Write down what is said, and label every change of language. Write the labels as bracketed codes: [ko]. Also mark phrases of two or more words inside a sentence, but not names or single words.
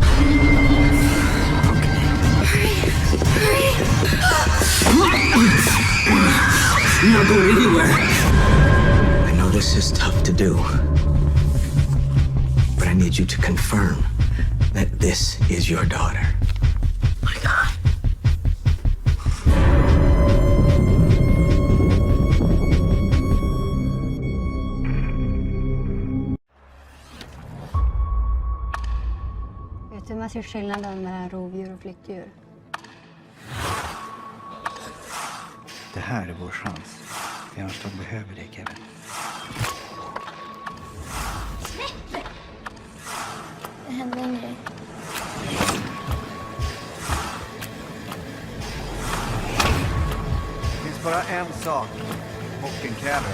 [en] You're not going anywhere. I know this is tough to do, but I need you to confirm that this is your daughter. My God. [sv] Vet du vad som är skillnaden mellan rovdjur och flyttdjur? Det här är vår chans. Annars de behöver dig, Kevin. Det hände en grej. Det finns bara en sak bocken kräver.